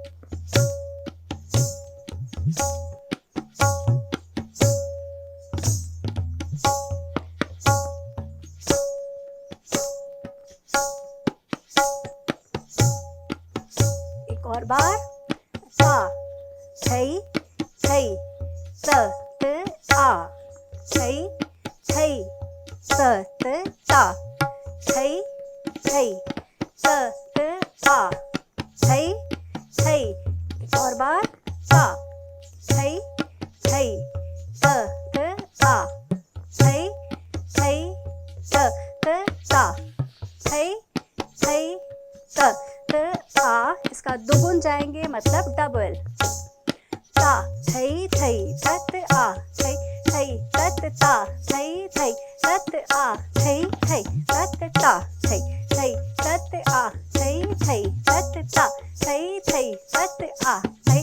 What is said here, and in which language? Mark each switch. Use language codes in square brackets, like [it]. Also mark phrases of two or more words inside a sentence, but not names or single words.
[hi] एक और बार। ता थई थई त त आ थई थई त त ता थई थई त त आ थई थई। एक और बार। ता थई थई त त आ थई थई त त ता थई थई त त आ। इसका दुगुन जाएंगे, मतलब डबल। ता थई थई तत आ थई थई तत ता थई थई तत आ थई थई तत ता थई थई तत आ थई थई तत ता थई थई तत आ थई।